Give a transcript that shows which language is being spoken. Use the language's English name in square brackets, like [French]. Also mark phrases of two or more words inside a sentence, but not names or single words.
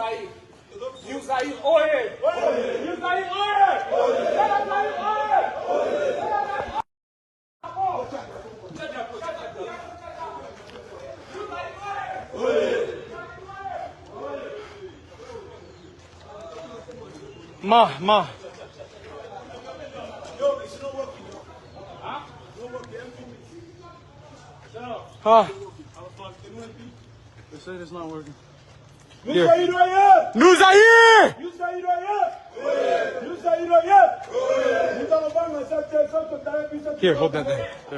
[English] New Zaire, oye! New Zaire, oye! Ma. They said it's not working. [French] Nous Zaïre! [English] Here, hold that there. There.